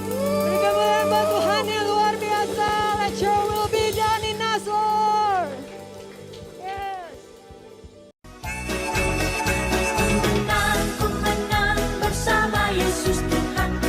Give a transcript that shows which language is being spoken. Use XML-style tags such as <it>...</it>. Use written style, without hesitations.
<id>Beri kemuliaan buat Tuhan yang luar biasa.</id> <en>Let Your will be done in us, Lord. Yes.</en> <id>Ku menang bersama Yesus Tuhan.</id>